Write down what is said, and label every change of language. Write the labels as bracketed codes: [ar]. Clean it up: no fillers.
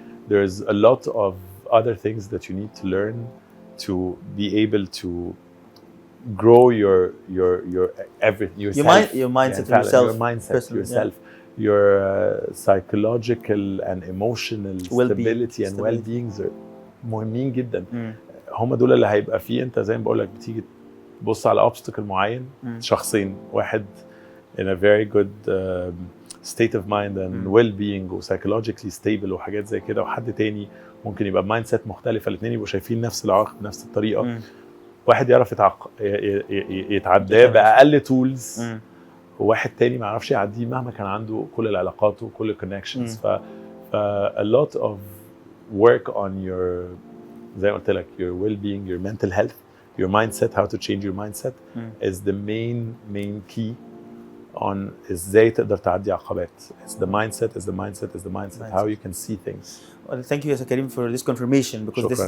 [en] There's a lot of other things that you need to learn to be able to grow your yourself, your mindset, yourself, your psychological and emotional stability and well-being [ar] مهمين جدا. هم دول اللي هيبقى فيه انت زي ما بقول لك بتيجي تبص على obstacle معين، شخصين، واحد [en] in a very good state of mind and well-being [ar] و [en] psychologically stable [ar] وحاجات زي كده، وحد تاني ممكن يبقى بمايند سيت مختلفه، الاثنين يبقوا شايفين نفس العائق بنفس الطريقه. واحد يعرف يتعداه باقل تولز، وواحد تاني ما يعرفش يعديه مهما كان عنده كل العلاقات وكل الكونكشنز. [en] ف a lot of work on your [ar] زي ما قلت لك [en] your well-being, your mental health, your mindset, how to change your mindset is the main key [ar] on ازاي تقدر تعدي عقبات. [en] It's the mindset, how you can see things. Well, thank you يا كريم for this confirmation because this is